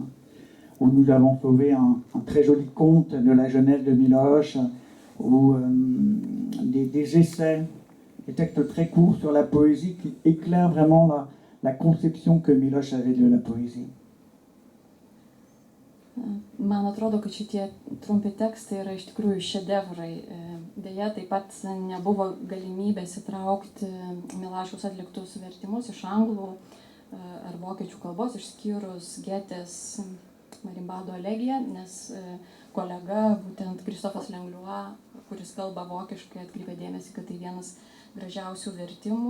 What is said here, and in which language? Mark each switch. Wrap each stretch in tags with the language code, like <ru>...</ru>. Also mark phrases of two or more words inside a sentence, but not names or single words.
<fr>Où nous avons sauvé un très joli conte de la jeunesse de Miloš, ou des essais, des textes très courts sur la poésie qui éclairent vraiment la conception que Miloš avait de la poésie.</fr> <lt>Man atrodo, kad šitie trumpi tekstai yra iš tikrųjų šedevrai. Deja, taip pat nebuvo galimybės įtraukti Milašiaus atliktus vertimus iš anglų ar vokiečių kalbos, išskyrus Getės Marienbado elegiją, nes kolega, būtent Kristofas Langlois, kuris kalba vokiškai, atkreipė dėmesį, kad tai vienas gražiausių vertimų.</lt>